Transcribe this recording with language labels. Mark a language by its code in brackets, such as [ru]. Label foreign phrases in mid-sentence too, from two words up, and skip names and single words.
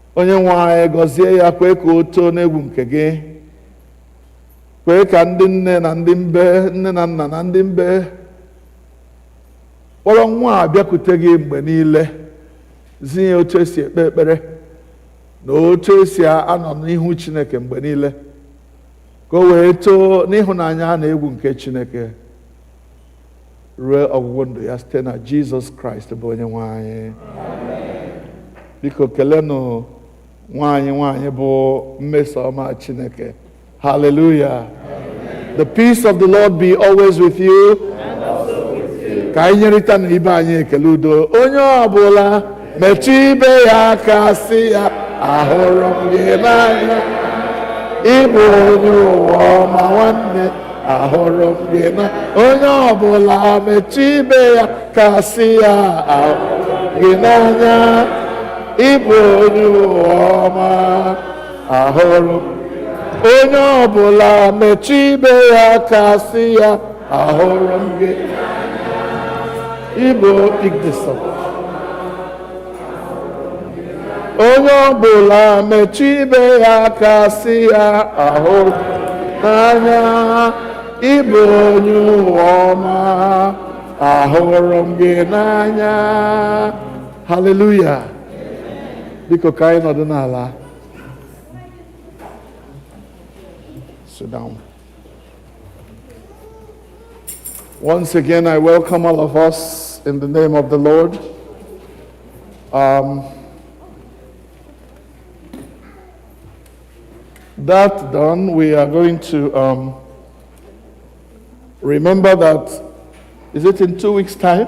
[ig] onye nwe anyị gọzie ya, kwee ka o too n'egwu nke gị, kwee ka ndị nne na ndị mbe, nne na nna na ndị mbe kpọrọ nwa a bịakwute gị mgbe niile, zi ya otu esi ekpe ekpere na otu esi anọ n'ihu Chineke mgbe niile, ka o wee too n'ịhụnanya na egwu nke Chineke ruo ọgwụgwụ ndụ ya site na Jizọs Kraịst bụ onye nwe anyị. Biko kelenụ nwaanyị bụ Mmesoma Chineke. Hallelujah. [en] The peace of the Lord be always with you. [ig] Ka anyị nyerịta na ibe anyị ekele udo. Onye ọbụla metụ ibe ya aka sị ya, ahụrụ m gị n'anya, ịbụ onye ụwa ọma nwanne, ahụrụ m gị n'anya. Onye ọbụla metụ ibe ya aka sị ya, ahụrụ m gị n'anya, ịbụ onye ụwa ọma, ahụrụ m. Onye ọbụla metụ ibe ya aka sị ya, ahụrụ m gị. [en] Igbo, pick this up. [ig] Onye ọbụla metụ ibe ya aka sị ya, ahụrụ n'anya, ịbụ onye ụwa ọma, ahụrụ m gị n'anya. Hallelujah. Biko ka anyị nọdụ n'ala. [en] Sit down. Once again, I welcome all of us in the name of the Lord. That done, we are going to remember that, is it in 2 weeks' time?